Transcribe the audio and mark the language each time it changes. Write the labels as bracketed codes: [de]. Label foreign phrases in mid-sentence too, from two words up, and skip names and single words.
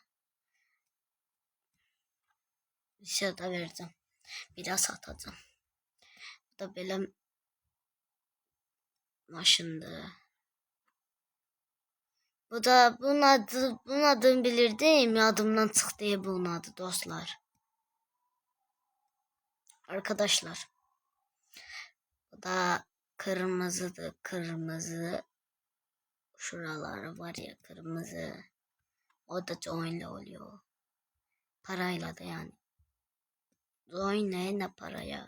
[az] Bir şey da verəcəm. [tr] Biraz atacağım. [az] Bu da belə maşındır. Bu da bunun adını bilirdim. Yadımdan çıxdı bunun adı dostlar. [tr] Arkadaşlar. Bu da kırmızıdır. Kırmızı. Şuraları var ya kırmızı. O da joinli oluyor. Parayla da yani. Join ne paraya.